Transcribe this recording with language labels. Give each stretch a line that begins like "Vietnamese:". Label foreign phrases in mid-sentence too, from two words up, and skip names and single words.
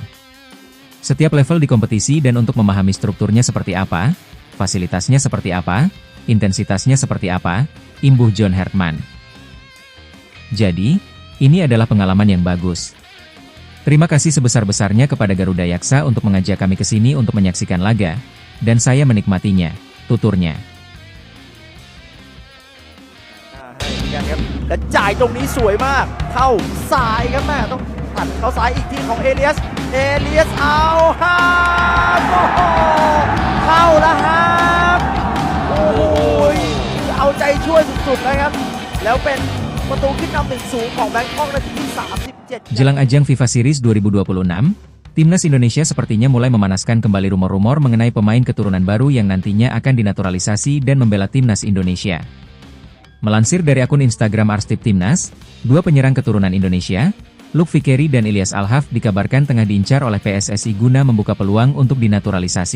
Indonesian: Setiap level di kompetisi dan untuk memahami strukturnya seperti apa, fasilitasnya seperti apa, intensitasnya seperti apa, imbuh John Hartman. Jadi, ini adalah pengalaman yang bagus. Terima kasih sebesar-besarnya kepada Garuda Yaksa untuk mengajak kami ke sini untuk menyaksikan laga, dan saya menikmatinya, tuturnya.
Thai: ครับและจ่ายตรงนี้สวยมากเข้าซ้ายครับแม่ต้องตัดเข้าซ้ายอีกทีของเอเลียสเอาครับโอ้โหเข้าแล้วครับโอ้ยเอาใจช่วยสุดๆนะครับแล้วเป็นประตูขึ้นนำ 1-0 ของแบงคอกนาทีที่ 37
Indonesian: Jelang ajang FIFA Series 2026, Timnas Indonesia sepertinya mulai memanaskan kembali rumor-rumor mengenai pemain keturunan baru yang nantinya akan dinaturalisasi dan membela Timnas Indonesia. Melansir dari akun Instagram Arstip Timnas, dua penyerang keturunan Indonesia, Luke Fikeri dan Ilyas Alhaf dikabarkan tengah diincar oleh PSSI guna membuka peluang untuk dinaturalisasi.